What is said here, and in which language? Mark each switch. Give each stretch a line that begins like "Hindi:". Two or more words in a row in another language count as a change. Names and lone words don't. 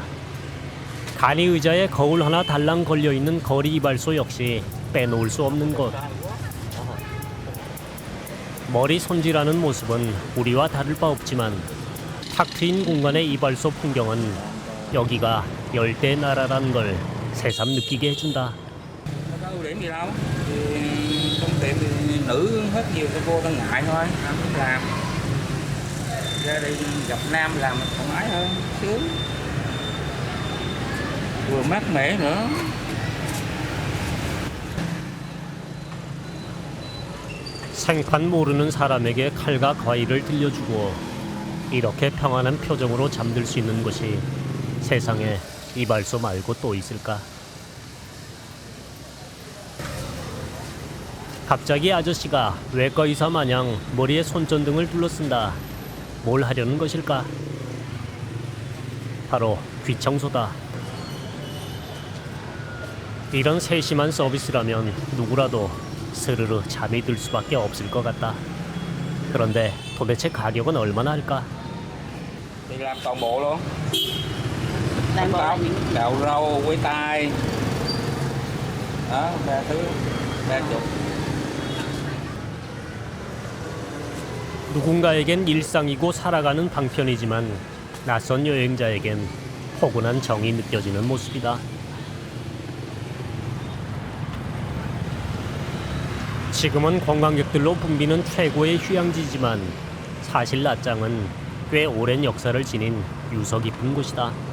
Korean: 간이 의자에 거울 하나 달랑 걸려있는 거리 이발소 역시 빼놓을 수 없는 곳. 머리 손질하는 모습은 우리와 다를 바 없지만 탁 트인 공간의 i발소 풍경은 여기가 열대의 나라라는 걸 새삼 느끼게 해준다.
Vietnamese: Có ưu điểm gì đâu, thì trong tiệm thì nữ hết nhiều cho cô ta ngại thôi, không biết làm. Ra đây gặp nam làm thoải mái hơn, sướng, vừa mát mẻ nữa.
Korean: 생판 모르는 사람에게 칼과 과일을 들려주고 이렇게 평안한 표정으로 잠들 수 있는 곳이 세상에 이발소 말고 또 있을까? 갑자기 아저씨가 외과 의사 마냥 머리에 손전등을 둘러쓴다. 뭘 하려는 것일까? 바로 귀청소다. 이런 세심한 서비스라면 누구라도 스르르 잠이 들 수밖에 없을 것 같다. 그런데 도대체 가격은 얼마나 할까?
Vietnamese: Thì làm toàn bộ luôn. Toàn bộ là những Cạo râu, quấy tai. Đó, 3 thứ, 30.
Korean: 누군가에겐 일상이고 살아가는 방편이지만 낯선 여행자에겐 포근한 정이 느껴지는 모습이다. 지금은 관광객들로 붐비는 최고의 휴양지지만 사실 나짱은 꽤 오랜 역사를 지닌 유서 깊은 곳이다.